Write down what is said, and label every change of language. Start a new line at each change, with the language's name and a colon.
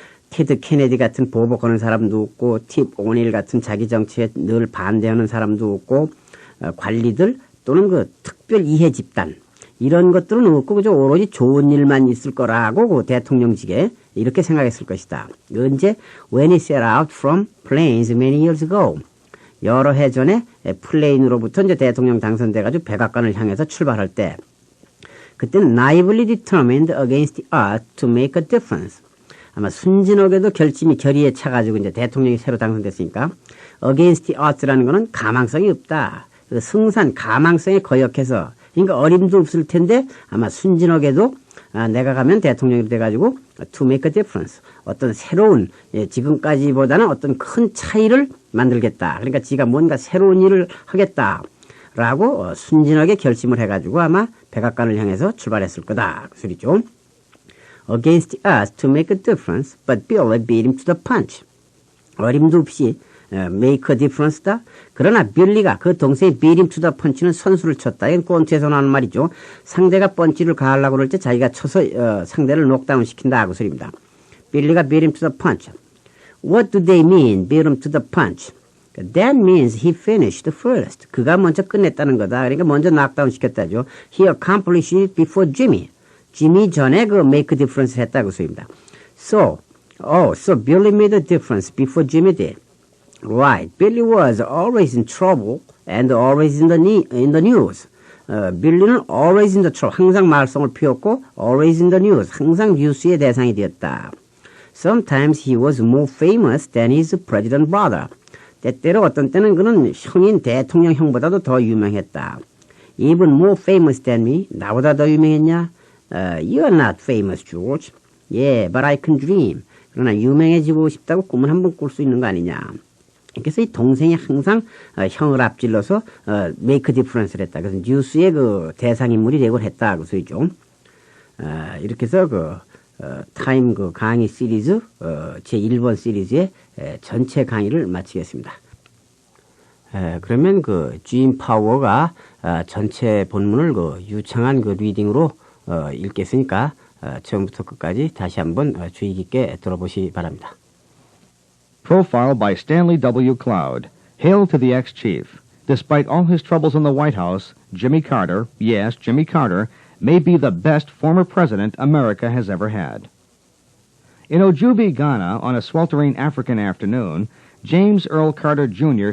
Korean: 테드 케네디 같은 보복 거는 사람도 없고 팁 오닐 같은 자기 정치에 늘 반대하는 사람도 없고 관리들 또는 그 특별 이해 집단 이런 것들은 없고 그저 오로지 좋은 일만 있을 거라고 그 대통령직에 이렇게 생각했을 것이다. 언제
English: when he set out from plains many years ago
Korean: 여러 해 전에 플레인으로부터 이제 대통령 당선돼가지고 백악관을 향해서 출발할 때 그때는
English: naively determined against the odds to make a difference.
Korean: 아마 순진하게도 결의에 차가지고 이제 대통령이 새로 당선됐으니까
English: against the odds
Korean: 라는 거는 가망성이 없다. 그 승산 가망성에 거역해서 그러니까 어림도 없을 텐데 아마 순진하게도 내가 가면 대통령이 돼가지고
English: to make a difference
Korean: 어떤 새로운 지금까지보다는 어떤 큰 차이를 만들겠다. 그러니까 지가 뭔가 새로운 일을 하겠다라고 순진하게 결심을 해가지고 아마 백악관을 향해서 출발했을 거다. 그 소리죠.
English: Against us to make a difference, but Billy beat him to the punch.
Korean: 어림도 없이
English: make a difference
Korean: 다. 그러나 빌리가 그 동생이
English: beat him to the punch
Korean: 는 선수를 쳤다. 이건 꼰트에서 나오는 말이죠. 상대가 펀치를 가하려고 그럴 때 자기가 쳐서 상대를 녹다운 시킨다. 그 소리입니다.
English: 빌리가 beat him to the punch. What do they mean, beat him to the punch? That means he finished first.
Korean: 그가 먼저 끝냈다는 거다. 그러니까 먼저 knockdown 시켰다죠.
English: He accomplished it before Jimmy.
Korean: 지미 전에 그
English: make a difference
Korean: 했다고 소리입니다.
English: So Billy made a difference before Jimmy did. Right, Billy was always in trouble and always in the news.
Korean: 빌리는
English: always in the trouble,
Korean: 항상 말썽을 피웠고
English: always in the news,
Korean: 항상 뉴스의 대상이 되었다.
English: Sometimes he was more famous than his president brother.
Korean: 때때로 어떤 때는 그는 형인 대통령 형보다도 더 유명했다.
English: Even more famous than me,
Korean: 나보다 더 유명했냐?
English: You're not famous, George. Yeah, but I can dream.
Korean: 그러나 유명해지고 싶다고 꿈을 한번 꿀 수 있는 거 아니냐. 그래서 이 동생이 항상 형을 앞질러서
English: make a difference
Korean: 를 했다. 그래서 뉴스의 그 대상인물이 되고 했다. 그 소리죠. 이렇게 해서 타임 그 강의 시리즈 제 1번 시리즈의 전체 강의를 마치겠습니다. 그러면 그 주임 파워가 전체 본문을 그 유창한 그 리딩으로 읽겠으니까 처음부터 끝까지 다시 한번 주의 깊게 들어보시기 바랍니다.
English: Profile by Stanley W. Cloud. Hail to the ex-chief. Despite all his troubles in the White House, Jimmy Carter, yes, Jimmy Carter, may be the best former president America has ever had. In Ojubi, Ghana, on a sweltering African afternoon, James Earl Carter, Jr.